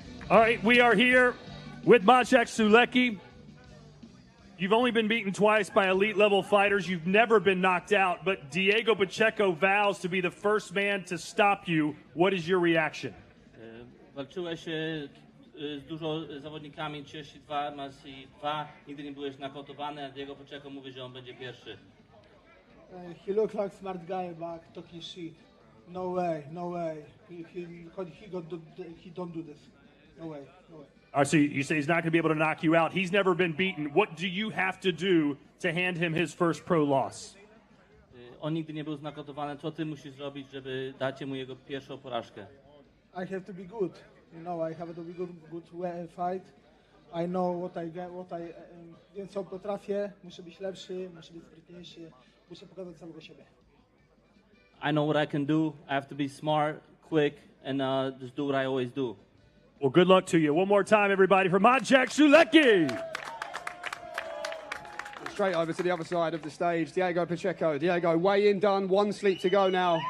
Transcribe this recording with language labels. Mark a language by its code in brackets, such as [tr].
[en] All right, we are here with Maciej Sulecki. You've only been beaten twice by elite-level fighters. You've never been knocked out, but Diego Pacheco vows to be the first man to stop you. What is your reaction? [pl] Walczyłeś z dużo zawodnikami, 32, Maciej 2, nigdy nie byłeś knokautowany, a Diego Pacheco mówi, że on będzie pierwszy. [en] He looks like smart guy, but talking shit. No way, no way. He don't do this. No way, no way. All right, so you say he's not going to be able to knock you out. He's never been beaten. What do you have to do to hand him his first pro loss? [pl] On nigdy nie był znokautowany. Co ty musisz zrobić, żeby dać mu jego pierwszą porażkę? [en] I have to be good. You know, I have to be good fight. I know [pl] wiem co potrafię, muszę być lepszy, muszę być sprytniejszy, muszę pokazać samego siebie. [en] I know what I can do. I have to be smart, quick, and just do what I always do. Well, good luck to you. One more time, everybody, for Maciej Sulecki. Straight over to the other side of the stage, Diego Pacheco. Diego, weigh-in done, one sleep to go now.